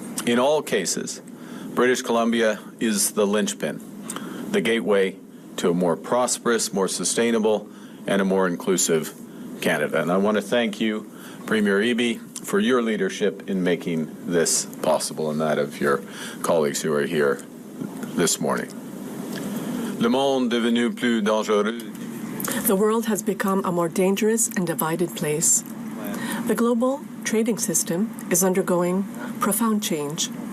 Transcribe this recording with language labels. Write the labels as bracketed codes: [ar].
[en] In all cases, British Columbia is the linchpin, the gateway to a more prosperous, more sustainable, and a more inclusive Canada. And I want to thank you, Premier Eby, for your leadership in making this possible, and that of your colleagues who are here this morning. [fr] Le monde devenu plus dangereux. [en] The world has become a more dangerous and divided place. The global trading system is undergoing profound change.